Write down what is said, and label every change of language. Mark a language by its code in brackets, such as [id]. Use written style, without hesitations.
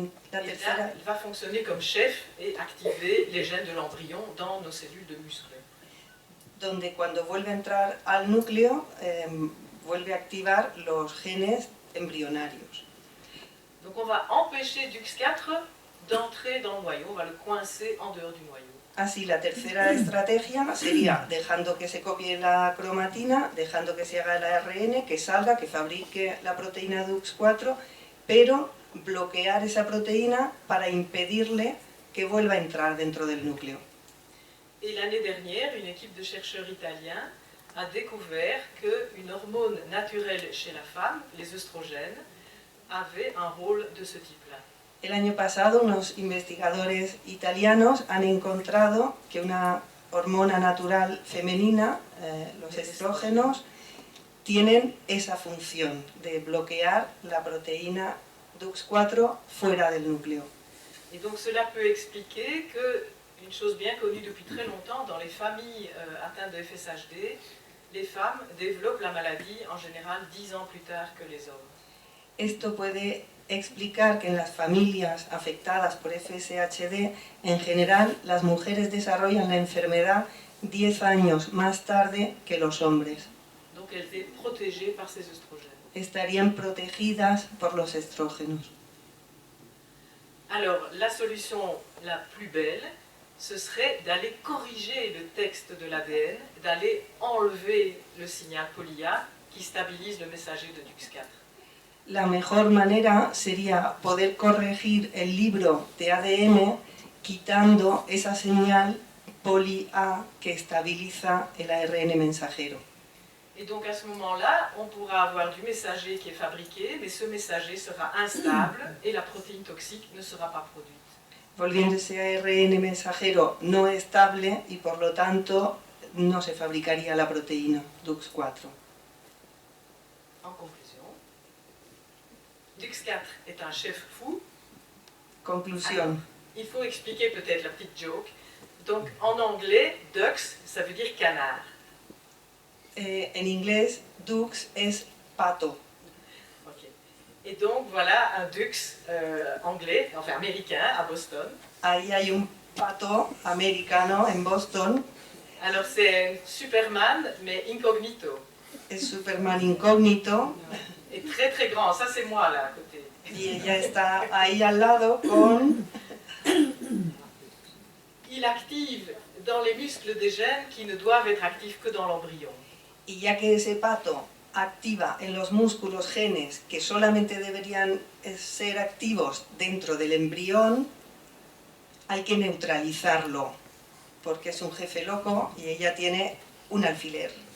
[es] La tercera, [fr] il va fonctionner comme chef et activer les gènes de l'embryon dans nos cellules de muscles. [es] donde cuando vuelve a entrar al núcleo, vuelve a activar los genes embrionarios. [fr] Donc on va empêcher DUX4 d'entrer dans le noyau, on va le coincer en dehors du noyau. [es] Así, la tercera estrategia sería dejando que se copie la cromatina, dejando que se haga el ARN, que salga, que fabrique la proteína DUX4, pero bloquear esa proteína para impedirle que vuelva a entrar dentro del núcleo. [fr] Et l'année dernière, une équipe de chercheurs italiens a découvert qu'une hormone naturelle chez la femme, les œstrogènes, avait un rôle de ce type-là. [es] El año pasado unos investigadores italianos han encontrado que una hormona natural femenina, los estrógenos, tienen esa función de bloquear la proteína DUX4 fuera del núcleo. [fr] Et donc cela peut expliquer que, une chose bien connue depuis très longtemps, dans les familles atteintes de FSHD, les femmes développent la maladie en général 10 ans plus tard que les hommes. [es] Esto puede explicar que en las familias afectadas por FSHD, en general, las mujeres desarrollan la enfermedad 10 años más tarde que los hombres. [fr] Donc elles étaient protégées par ces oestrogènes. [es] Estarían protegidas por los estrógenos. [fr] Alors, la solution la plus belle, ce serait d'aller corriger le texte de l'ADN, d'aller enlever le signal poly-A qui stabilise le messager de DUX4. [es] La mejor manera sería poder corregir el libro de ADN quitando esa señal poly-A que estabiliza el ARN mensajero. [fr] Et donc à ce moment-là, on pourra avoir du messager qui est fabriqué, mais ce messager sera instable et la protéine toxique ne sera pas produite. [es] Volviendo ese ARN mensajero no estable y por lo tanto no se fabricaría la proteína DUX4. [fr] En conclusion, DUX4 est un chef fou. [es] Conclusión. [fr] Il faut expliquer peut-être la petite joke. Donc en anglais, DUX, ça veut dire canard. [es] En inglés, Dux es pato. Okay. [fr] Et donc voilà un DUX anglais, enfin américain, à Boston. [es] Ahí hay un pato americano en Boston. [fr] Alors c'est Superman, mais incognito. [es] Es Superman incógnito. [fr] Et très très grand, ça c'est moi là à côté. [es] Y ella está ahí al lado con... [fr] Il active dans les muscles des gènes qui ne doivent être actifs que dans l'embryon. [es] Y ya que ese pato activa en los músculos genes que solamente deberían ser activos dentro del embrión, hay que neutralizarlo, porque es un jefe loco y ella tiene un alfiler.